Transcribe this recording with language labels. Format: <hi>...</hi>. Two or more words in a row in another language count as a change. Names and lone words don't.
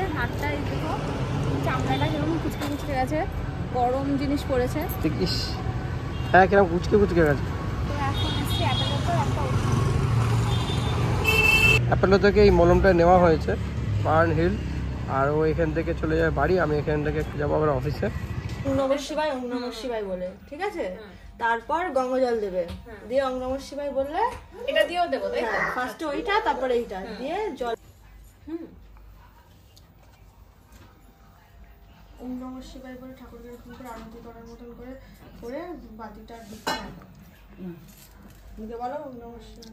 <bn>হাতটা এই দেখো, চামড়াটা যেরকম কুচকে কুচকে গেছে, গরম জিনিস পড়েছে। দেখিস, হ্যাঁ কিরকম কুচকে কুচকে গেছে। তো এখন এসেছি অ্যাপেলোতে, একটা অ্যাপেলো থেকে এই মলমটা নেওয়া হয়েছে, বার্ন হিল। আর ও এখান থেকে চলে যাবে বাড়ি, আমি এখান থেকে যাবো আবার অফিসে।</bn> <sa>ওম নমঃ শিবায়, ওম নমঃ শিবায়</sa> <bn>বলে, ঠিক আছে? তারপর গঙ্গা জল দেবে, দিয়ে</bn> <sa>ওম নমঃ শিবায়</sa> <bn>বললে এটা দিয়েও দেবো, তাই তো? ফার্স্টে ওইটা, তারপরে এইটা দিয়ে জল।</bn> <sa>ওম নমঃ শিবায়</sa> <bn>বলে ঠাকুরকে এরকম করে আরতি করার মতন করে করে বাতিটা ঢুকে রাখো। মুখে বলো</bn> <sa>ওম নমঃ শিবায়,</sa>